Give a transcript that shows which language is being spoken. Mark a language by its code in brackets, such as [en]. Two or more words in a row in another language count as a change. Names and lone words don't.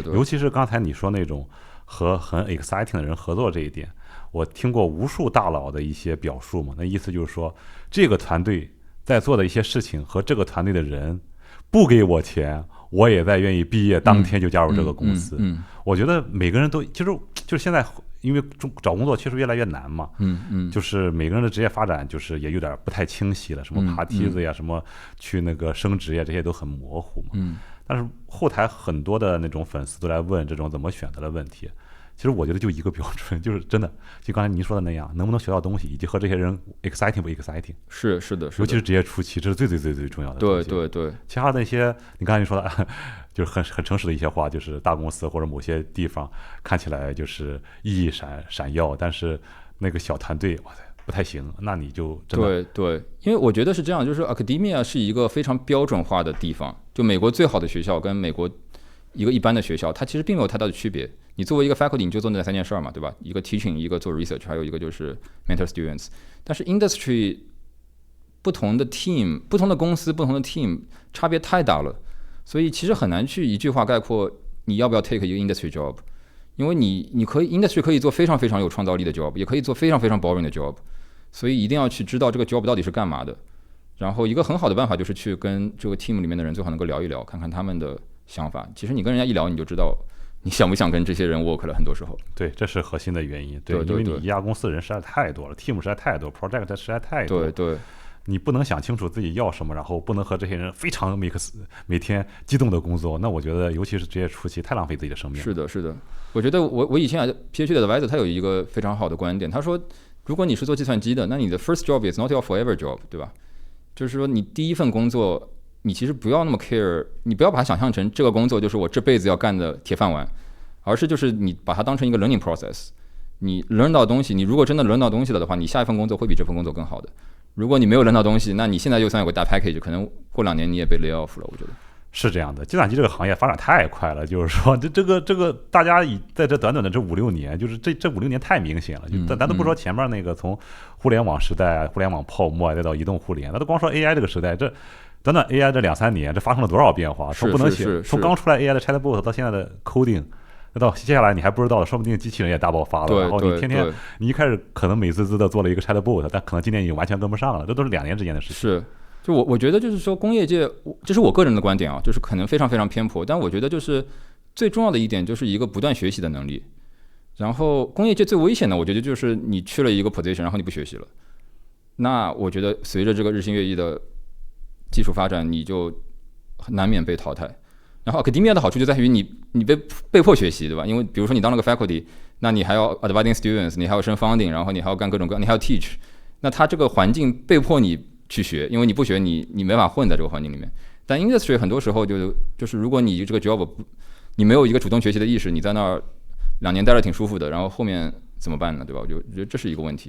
[zh] 尤其是剛才你說那種和很 exciting 的人合作這一點，我聽過無數大佬的一些表述嘛，那意思就是說，這個團隊在做的一些事情和這個團隊的人不給我錢，我也在願意畢業當天就加入這個公司。我覺得每個人都就是現在因為找工作確實越來越難嘛，就是每個人的職業發展就是也有點不太清晰了，什麼爬梯子呀，什麼去那個升職呀，這些都很模糊嘛。但是後台很多的那種粉絲都來問這種怎麼選擇的問題。其實我覺得就一個標準，就是真的，就剛才您說的那樣，能不能學到東西，以及和這些人 exciting 不 exciting。是的，尤其是職業初期，這是最重要的東西。對，其他的那些，你剛才說的，就是很誠實的一些話，就是大公司或者某些地方看起來就是熠熠閃耀，但是那個小團隊，哇塞，不太行，那你就真的對，因為我覺得是這樣，就是 academia 是一個非常標準化的地方，就美國最好的學校跟美國一個一般的學校，它其實並沒有太大的區別。你作為一個 faculty， 你就做那3件事嘛，對吧？一個 teaching， 一個做 research， 還有一個就是 [en] mentor students。 [zh] 但是 industry 不同的 team， 不同的公司，不同的 team 差別太大了，所以其實很難去一句話概括你要不要 take 一個 [en] industry job， [zh] 因為你可以 industry 可以做非常非常有創造力的 job， 也可以做非常非常 boring 的 job， 所以一定要去知道這個 job 到底是幹嘛的。然後一個很好的辦法就是去跟這個 team 裡面的人最好能夠聊一聊，看看他們的想法。其實你跟人家一聊，你就知道你想不想跟這些人 work 了。很多時候，對，這是核心的原因。對，因為你一家公司的人實在太多了 ，team 實在太多 ，project 實在太多。對，你不能想清楚自己要什麼，然後不能和這些人非常每天激動的工作，那我覺得尤其是職業初期太浪費自己的生命。是的，我覺得我以前 PhD 的 advisor 他有一個非常好的觀點，他說，如果你是做計算機的，那你的 [en] first job is not your forever job， [zh] 對吧？就是說你第一份工作，你其實不要那麼 care， 你不要把它想象成這個工作就是我這輩子要幹的鐵飯碗，而是就是你把它當成一個 [en] learning process， [zh] 你 learn 到東西，你如果真的 learn 到東西了的話，你下一份工作會比這份工作更好的。如果你沒有 learn 到東西，那你現在就算有個大 package， 可能過2年你也被 [en] lay off [zh] 了。我覺得是這樣的，計算機這個行業發展太快了，就是說這個大家在這短短的這5-6年，就是這5-6年太明顯了。就咱都不說前面那個從互聯網時代、互聯網泡沫再到移動互聯，那都光說 AI 這個時代，這短短 AI 這2-3年，這發生了多少變化？從不能寫，從剛出來 AI 的 chatbot 到現在的 coding， 到接下來你還不知道的，說不定機器人也大爆發了。然後你天天你一開始可能美滋滋的做了一個 chatbot， 但可能今年已經完全跟不上了，這都是2年之間的事情。是。就我覺得就是說工業界，這是我個人的觀點啊，就是可能非常非常偏頗，但我覺得就是最重要的一點就是一個不斷學習的能力。然後工業界最危險的，我覺得就是你去了一個 position， 然後你不學習了，那我覺得隨着這個日新月異的技術發展，你就難免被淘汰。然後 academia 的好處就在於你被迫學習，對吧？因為比如說你當了個 faculty，那你還要 [en] advising students， [zh] 你還要升 founding， 然後你還要幹各種各樣，你還要 teach， 那它這個環境被迫你去學，因為你不學你沒法混在這個環境裡面。但 industry 很多時候就是如果你這個 job 你沒有一個主動學習的意識，你在那兒2年待着挺舒服的，然後後面怎麼辦呢？對吧？我覺得這是一個問題。